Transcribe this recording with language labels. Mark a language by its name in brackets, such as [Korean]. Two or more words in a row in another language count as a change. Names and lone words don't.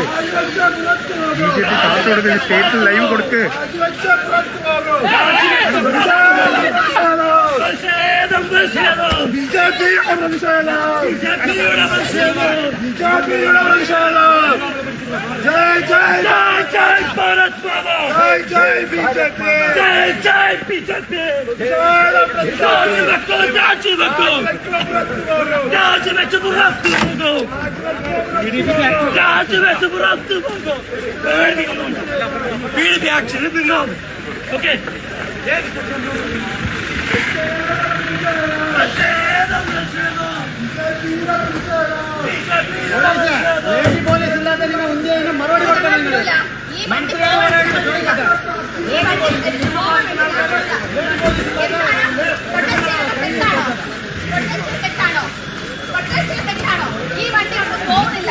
[Malayalam] BJP കാസർഗോഡ് പേജ് സ്റ്റേറ്റിൽ ലൈവ് കൊടുക്ക്. [Hindi] जय जय जय जय भारत माता, जय जय बीजेपी, जय जय बीजेपी, ओके [Malayalam] പോലീസ് ഇല്ലാതെ മറുപടി കൊടുക്കണം. ഈ വണ്ടി കൊണ്ട് പോകുന്നില്ല.